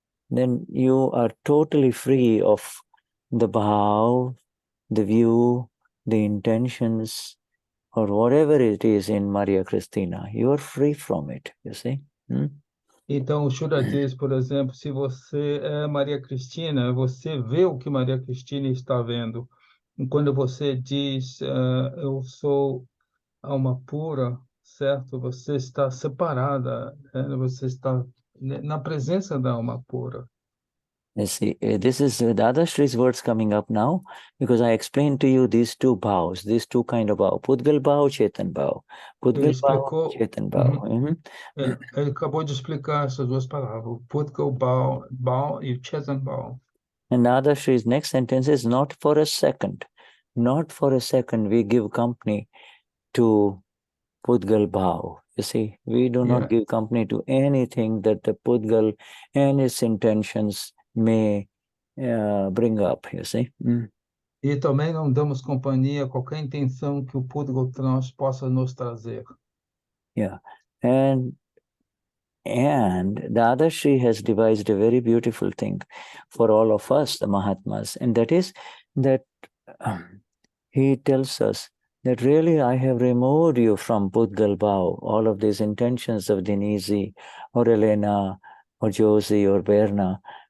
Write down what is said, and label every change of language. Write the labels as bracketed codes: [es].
[en] then you are totally free of the bhav, the view, the intentions, or whatever it is in Maria Cristina. You are free from it, you see. [pt] Então, o Shuddha diz, por exemplo, se você é Maria Cristina, você vê o que Maria Cristina está vendo. E quando você diz, eu sou alma pura, certo? Você está separada, você está na presença da alma pura. [en] You see, this is Dadashri's words coming up now, because I explained to you these two bhavs, these two kind of bhav, Pudgal bhav, Chetan bhav. [pt] Ele [en] Pudgal bhav, [pt] explicou, [en] Chetan bhav. [pt] ele acabou de explicar essas duas palavras, o Pudgal Bao e o Chetan Bao. [en] And Dadashri's next sentence is, not for a second we give company to Pudgal bhav. You see, we do not give company to anything that the Pudgal and its intentions may bring up, you see. [pt] E também não damos companhia a qualquer intenção que o Pudgal possa nos trazer. [en] Yeah. And Dadashri has devised a very beautiful thing for all of us, the Mahatmas, and that is that he tells us that really I have removed you from Pudgal Bhav, all of these intentions of Denize or Elena or Josie or Berna.